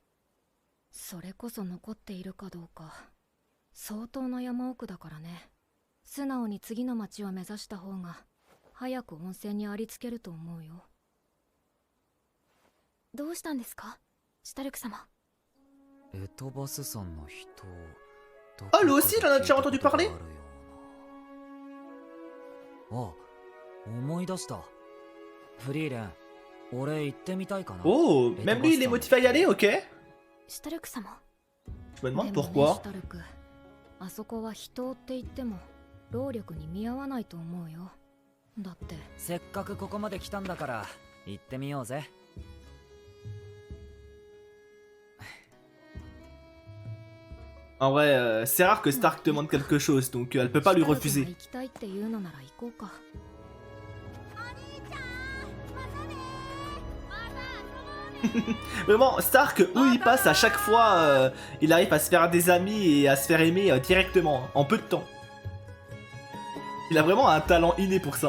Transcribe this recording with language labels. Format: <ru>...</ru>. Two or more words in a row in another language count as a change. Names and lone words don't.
<ja>それこそ残っているかどうか。相当な山奥だからね。素直に次の町を目指した方が早く温泉にありつけると思うよ。どうしたんですか、シュタルク様。エトバスさんの秘湯。</ja> <fr>Ah, lui aussi, il en a déjà entendu parler?</fr> <ja>あ、思い出した。フリーレン、俺行ってみたいかな。</ja> <fr>Oh, même lui, il est motivé à y aller, ok?</fr> <ja>シュタルク様。</ja> <fr>Je me demande</fr> <ja>でもね、</ja> <fr>pourquoi.</fr> <ja>シュタルク、あそこは秘湯って言っても労力に見合わないと思うよ。だってせっかくここまで来たんだから行ってみようぜ。</ja> <fr>En vrai, c'est rare que Stark demande quelque chose, donc elle peut pas lui refuser.</fr> <ja>行きたいっていうのなら行こうか。</ja> <fr>Vraiment, Stark, où il passe à chaque fois, il arrive à se faire des amis et à se faire aimer directement, en peu de temps. Il a vraiment un talent inné pour ça.</fr>